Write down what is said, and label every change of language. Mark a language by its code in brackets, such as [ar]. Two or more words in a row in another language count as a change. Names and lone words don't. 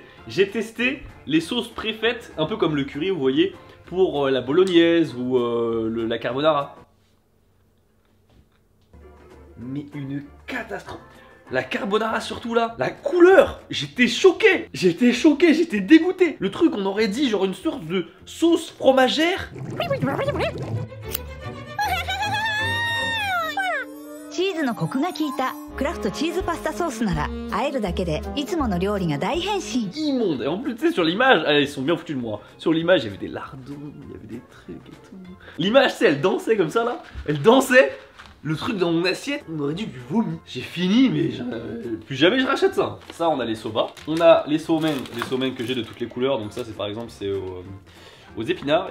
[fr] J'ai testé les sauces préfaites, un peu comme le curry, vous voyez, pour la bolognaise ou la carbonara. Mais une catastrophe. La carbonara surtout là, la couleur, j'étais choqué, j'étais dégoûté. Le truc, on aurait dit genre une sorte de sauce fromagère. [ja] チーズのコクが効いたクラフトチーズパスタソースなら和えるだけでいつもの料理が大変身。 [fr] Immonde. Et en plus, tu sais, sur l'image, ils sont bien foutus de moi. Sur l'image, il y avait des lardons, il y avait des trucs et tout. L'image, tu sais, elle dansait comme ça là. Elle dansait. Le truc dans mon assiette, on aurait dû du vomi. J'ai fini, mais plus jamais je rachète ça. Ça, on a les soba. On a les somen que j'ai de toutes les couleurs. Donc ça, c'est par exemple, c'est aux épinards.